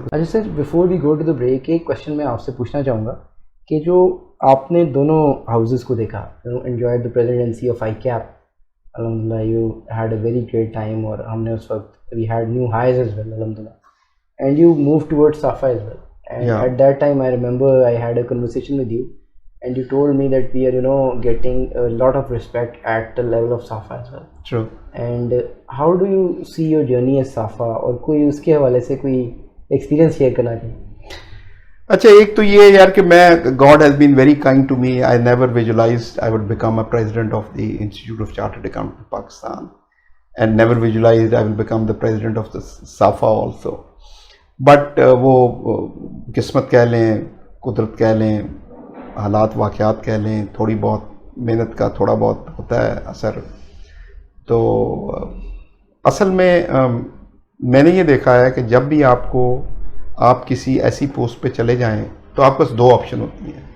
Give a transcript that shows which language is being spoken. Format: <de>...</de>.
<ur>اچھا سر,</ur> <en>before we go to the break</en> <ur>ایک question میں آپ سے پوچھنا چاہوں گا کہ جو آپ نے دونوں ہاؤسز کو دیکھا,</ur> <en>enjoy the presidency of ICAP, الحمد للہ you had a very great time,</en> <ur>اور ہم نے اس وقت</ur> <en>We had new highs as well الحمد للہ, and you move toward SAFA as well. And at that time, I remember I had a conversation with you, and you told me that we are, getting a lot of respect at the level of Safa as well. True. And how do you see your journey as Safa?</en> <ur>اور کوئی اس کے حوالے سے کوئی experience share کرنا چاہیے؟ اچھا, ایک تو یہ یار کہ میں</ur> <en>God has been very kind to me. I never visualized I would become a president of the Institute of Chartered Accountants of Pakistan, and never visualized I will become the president of the Safa also.</en> <ur>But وہ قسمت کہہ لیں, قدرت کہہ لیں, حالات واقعات کہہ لیں, تھوڑی بہت محنت کا تھوڑا بہت ہوتا ہے اثر. تو اصل میں میں نے یہ دیکھا ہے کہ جب بھی آپ کسی ایسی پوسٹ پہ چلے جائیں تو آپ کے پاس 2 آپشن ہوتی ہیں.</ur>